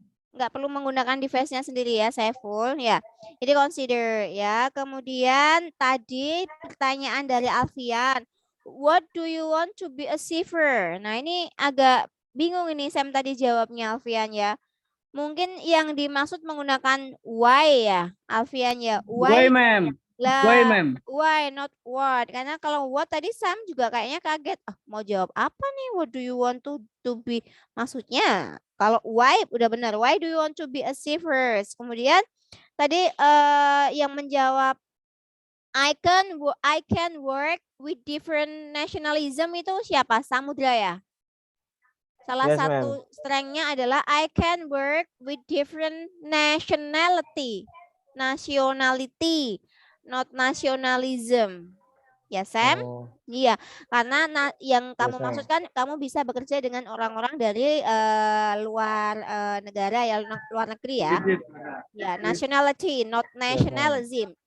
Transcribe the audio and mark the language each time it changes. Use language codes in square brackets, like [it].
[id] Nggak perlu menggunakan device-nya sendiri ya Saiful ya. Jadi consider ya. Kemudian tadi pertanyaan dari Alfian. [en] What do you want to be a cipher? [id] Nah ini agak bingung ini Sam tadi jawabnya Alfian ya. Mungkin yang dimaksud menggunakan why ya Alfian ya. [en] Why, ma'am? [id] Lah, [en] Why, ma'am? why not what? [id] Karena kalau what tadi Sam juga kayaknya kaget. Mau jawab apa nih? [en] What do you want to be? [id] Maksudnya kalau why udah benar. [en] Why do you want to be a cipher? [id] Kemudian tadi yang menjawab [en] I can work with different nationalism [id] itu siapa? Samudra ya? Salah satu strength-nya adalah [en] I can work with different nationality, not nationalism. Ya Sam? [id] Iya, karena yang kamu maksudkan kamu bisa bekerja dengan orang-orang dari luar negara ya, luar negeri ya. [en] Ya, nationality, not nationalism.